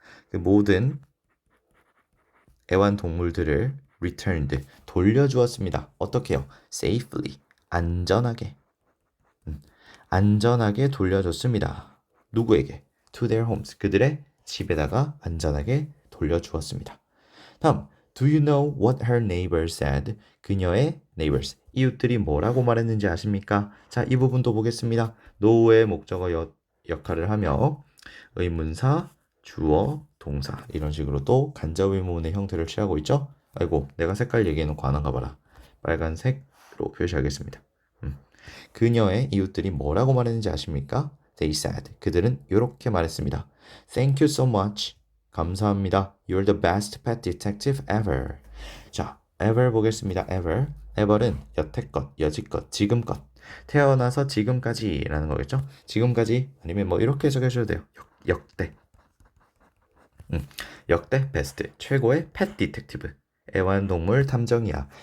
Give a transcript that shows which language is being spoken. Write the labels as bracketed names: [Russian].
[Korean] 그 모든 애완동물들을 returned, 돌려주었습니다. 어떻게요? safely, 안전하게. 안전하게 돌려줬습니다. 누구에게? [English] to their homes, [Korean] 그들의 집에다가 안전하게 돌려주었습니다. 다음, [English] do you know what her neighbors said? [Korean] 그녀의 neighbors, 이웃들이 뭐라고 말했는지 아십니까? 자, 이 부분도 보겠습니다. no의 목적어 역할을 하며 의문사, 주어, 동사 이런 식으로 또 간접 의문의 형태를 취하고 있죠? 아이고, 내가 색깔 얘기해놓고 안 한가 봐라. 빨간색으로 표시하겠습니다. 그녀의 이웃들이 뭐라고 말했는지 아십니까? [English] They said. [Korean] 그들은 이렇게 말했습니다. [English] Thank you so much. [Korean] 감사합니다. [English] You're the best pet detective ever. [Korean] 자, ever 보겠습니다. [English] ever. [Korean] ever은 여태껏, 여지껏, 지금껏. 태어나서 지금까지라는 거겠죠? 지금까지 아니면 뭐 이렇게 해석하셔도 돼요. 역대. 역대 베스트, 최고의 펫 디텍티브. 애완동물 탐정이야.